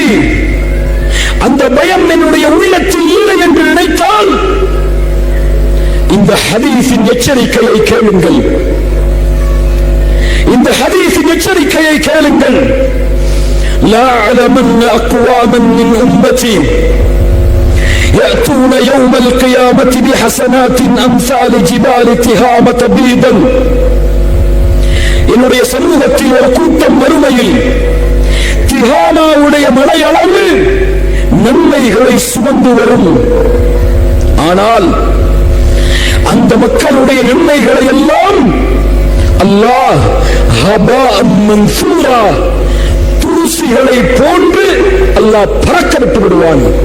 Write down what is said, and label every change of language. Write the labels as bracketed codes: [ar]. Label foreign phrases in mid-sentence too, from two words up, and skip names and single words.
[ta] அந்த பயம் என்னுடைய உள்ளத்தில் இல்லை என்று நினைத்தால் இந்த ஹதீஸின் எச்சரிக்கையை கேளுங்கள். இந்த ஹதீஸின் எச்சரிக்கையை கேளுங்கள். [ar] لأعلمن أقواما من أمتي يأتون يوم القيامة بحسنات أمثال جبال تهامة بيضا. [ta] என்னுடைய சமூகத்தில் ஒரு கூட்டம் மறுமையில் திஹாமாவுடைய மலையளவு நன்மைகளை சுமந்து வரும். ஆனால் அந்த மக்களுடைய நன்மைகளை எல்லாம் அல்லாஹ் [ar] هباء منثورا, [ta] தூசிகளை போன்று அல்லாஹ் பறக்க விட்டு விடுவான்.